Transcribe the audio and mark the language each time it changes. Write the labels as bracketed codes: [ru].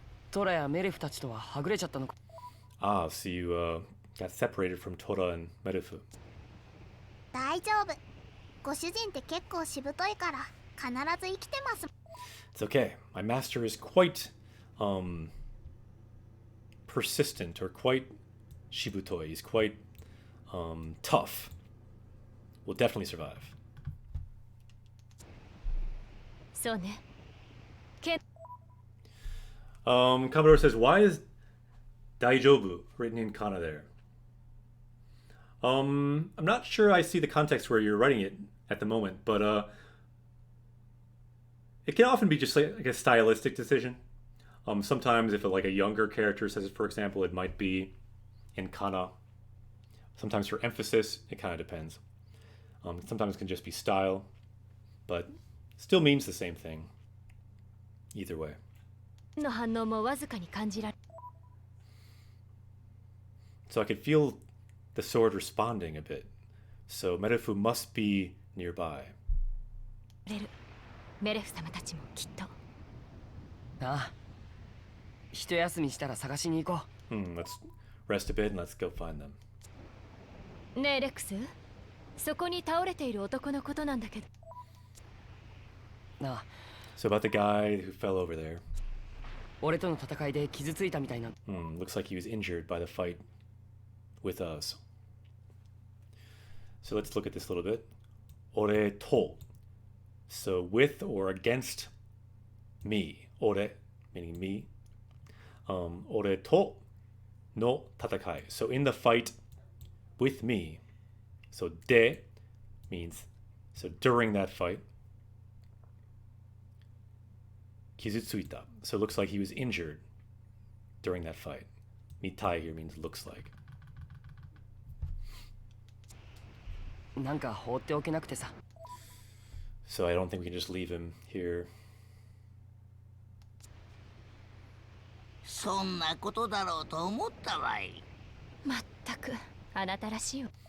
[ja] トラやメレフたちとははぐれちゃったのか。 [en] Ah, so you got separated from Tora and Merufu. [ja] 大丈夫。ご主人って結構しぶといから必ず生きてます。 [en] It's okay. My master is quite persistent or quite shibutoi. He's quite tough. Will definitely survive. [ja] そうね。 [en] Commodore says, why is Daijobu written in kana there? I'm not sure I see the context where you're writing it at the moment, but it can often be just like a stylistic decision. Sometimes if like a younger character says it, for example, it might be in kana. Sometimes for emphasis, it kind of depends. Sometimes it can just be style, but still means the same thing. Either way. [ja] の反応もわずかに感じられ。 [en] So I could feel the sword responding a bit. So Merufu must be nearby. [ja] メレフ様たちもきっと。ああ。一休みしたら探しに行こう。 [en] Let's rest a bit and let's go find them. [ja] ねえレックス、そこに倒れている男のことなんだけど。なあ。 [en] So about the guy who fell over there. 俺との戦いで傷ついたみたいな。 Looks like he was injured by the fight with us. So let's look at this a little bit. [ja] Ore to. [en] So with or against me. Ore meaning me. [ja] Ore to no tatakai. [en] So in the fight with me. So de means so during that fight. Kizutsuita. So it looks like he was injured during that fight. Mitai here means looks like. [ja] なんか放っておけなくてさ。 [en] So I don't think we can just leave him here. [ja] そんなことだろうと思ったわい。まったくあなたらしいよ。